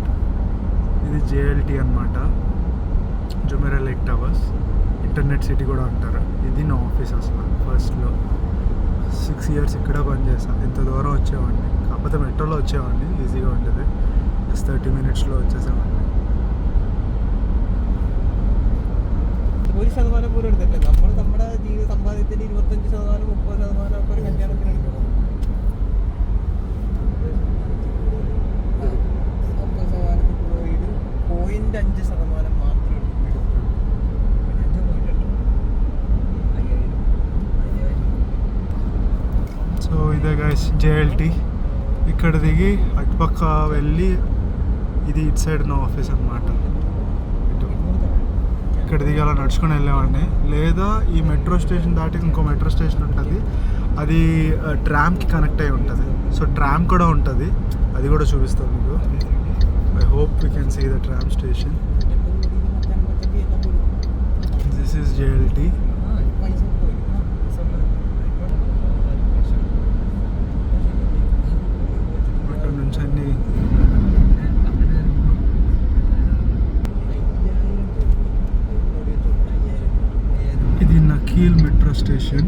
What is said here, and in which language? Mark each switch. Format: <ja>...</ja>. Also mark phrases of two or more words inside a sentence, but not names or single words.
<te>ఇది జేఎల్టీ అనమాట, జుమెరా లేక్ టవర్స్. ఇంటర్నెట్ సిటీ కూడా అంటారు. ఇది నా ఆఫీస్ అసలు ఫస్ట్లో. 6 years ఇక్కడ పనిచేస్తాను. ఇంత దూరం వచ్చేవాడిని, కాకపోతే మెట్రోలో వచ్చేవాడిని, ఈజీగా ఉండేది. జస్ట్ 30 minutesలో వచ్చేసేవాడిని.</te> <ml>1% പോലും എടുത്തിട്ടില്ല. നമ്മൾ നമ്മുടെ ജീവിത സമ്പാദ്യത്തിൽ 25%, 30% ഒക്കെ ഒരു കല്യാണത്തിന് എടുക്കണം. 0.5% മാത്രമേ എടുക്കൂ.</ml> <te>సో ఇదే గైస్ జేఎల్టీ. ఇక్కడ దిగి అటుపక్క వెళ్ళి ఇది ఇటు సైడ్ నా ఆఫీస్ అనమాట. ఇక్కడ దిగి అలా నడుచుకొని వెళ్ళేవాడిని. లేదా ఈ</te> <en>metro station</en> <te>దాటి ఇంకో</te> <en>metro station</en> <te>ఉంటుంది, అది ట్రామ్కి కనెక్ట్ అయి ఉంటుంది. సో ట్రామ్ కూడా ఉంటుంది, అది కూడా చూపిస్తాను మీకు.</te> <en>I hope you can see the tram station. This is JLT.</en> <te>ఇక్కడ నుంచి అన్ని ఇది నకీల్ మెట్రో స్టేషన్.</te>